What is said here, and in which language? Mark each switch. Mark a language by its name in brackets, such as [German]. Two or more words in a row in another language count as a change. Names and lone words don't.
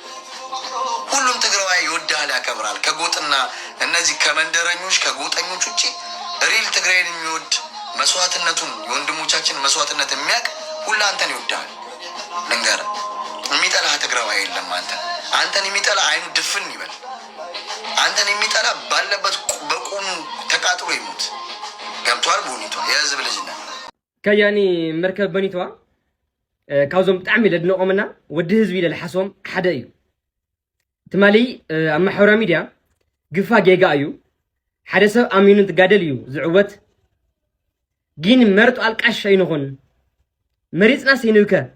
[Amharic] ሁሉም ትግራዋይ ይወድሃል፣ ያከብራል። ከጎጥና እነዚህ ከመንደረኞች ከጎጠኞች ውጭ ሪል ትግራይን የሚወድ መስዋዕትነቱን የወንድሞቻችን መስዋዕትነት የሚያውቅ ሁላ አንተን ይወድሃል። ልንገርህ፣ የሚጠላህ ትግራዋይ የለም። አንተን የሚጠላ አይኑ ድፍን ይበል። አንተን የሚጠላ ባለበት በቁሙ ተቃጥሎ ይሞት። ገብቷል? ቦኒቷ የህዝብ ልጅ ነህ። [Tigrinya] ከያኒ መርከብ በኒቷ ካውዞም ብጣዕሚ ለድንቆምና ወዲ ህዝቢ ለልሓሶም ሓደ እዩ። ትማሊ ኣብ ማሕበራዊ ሚድያ ግፋ ጌጋ እዩ። ሓደ ሰብ ኣሚኑ እንትጋደል እዩ ዝዕወት። ግን መርጡ ኣልቃሽ ኣይንኹን፣ መሪፅና ሰይንብከ።